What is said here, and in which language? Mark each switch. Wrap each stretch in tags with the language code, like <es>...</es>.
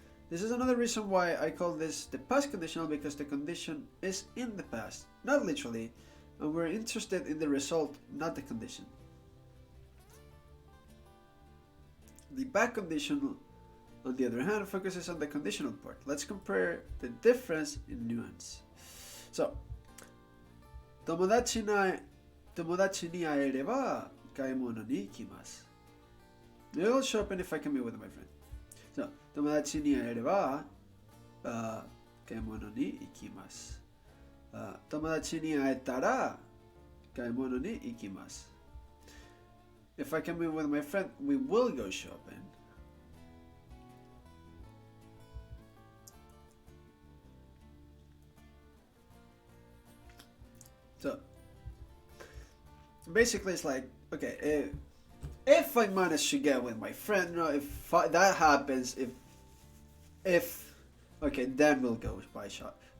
<en>This is another reason why I call this the past conditional, because the condition is in the past, not literally, and we're interested in the result, not the condition. The back conditional, on the other hand, focuses on the conditional part. Let's compare the difference in nuance.</en> <ja>So, 友達に会えれば買い物に行きます。 It'll show up if I can meet with my friend. So, 友達に会えれば買い物に行きます。友達に会えたら買い物に行きます。</ja> <en>If I can meet with my friend, we will go shopping. So, basically it's like, okay, if I manage to get with my friend, if that happens, if okay, then we'll go buy shop.</en>